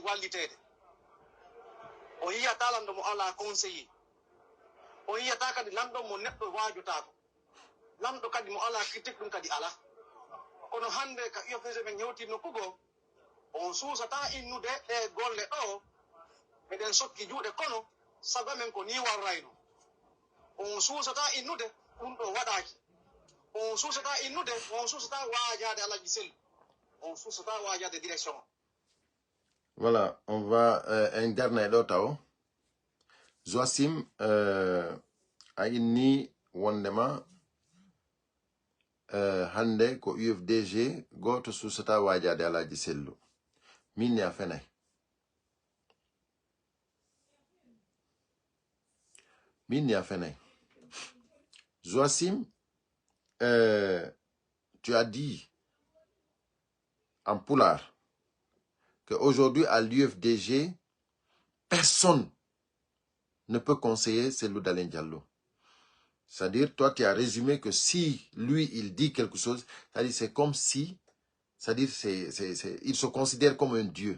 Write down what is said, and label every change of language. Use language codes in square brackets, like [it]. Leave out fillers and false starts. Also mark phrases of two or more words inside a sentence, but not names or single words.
[ff] wallitede o yiyata lamɗo mo ala conseiller o yiyata kadi lamɗo mo neɗɗo wajotako lamɗo kadi mo ala critique ɗum kadi ala kono hande ka UFDG ɓe hewtino kugo on suusata innude ɗe golle ɗo eɗen sokki juuɗe kono sago men ko ni warrayno on suusata innude ɗum ɗo waɗaki on suusata innude on suusata waajade Alaji Sellu on suusata waajade direction. [fr] Voilà, on va un dernier [ff] ɗo Zoassim ayini wondema hande ko UFDG goto susata wajade Alaji Sellu min ya fenay Zoassim [fr] tu as dit en poulard qu'aujourd'hui à l'UFDG personne ne peut conseiller Cellou Dalein Diallo. C'est-à-dire, toi, tu as résumé que si lui, il dit quelque chose, c'est-à-dire, c'est comme si, c'est-à-dire, il se considère comme un dieu.